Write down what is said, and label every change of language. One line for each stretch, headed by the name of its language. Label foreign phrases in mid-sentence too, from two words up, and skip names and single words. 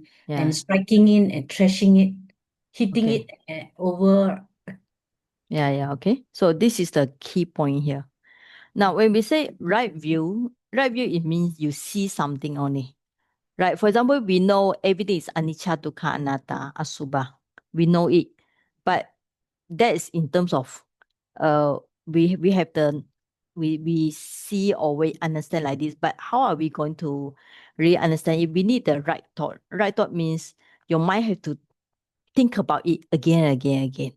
English: Yeah. striking it and trashing it, hitting Okay. it over. Yeah. Okay. So this is the key point here. Now, when we say right view, it means you see something only. Right? For example, we know everything is
Pali: anicca, dukkha, anatta, asubha.
English: We know it. But that is in terms of we have we see or we understand like this, but how are we going to really understand it? We need the right thought. Right thought means your mind have to think about it again and again and again.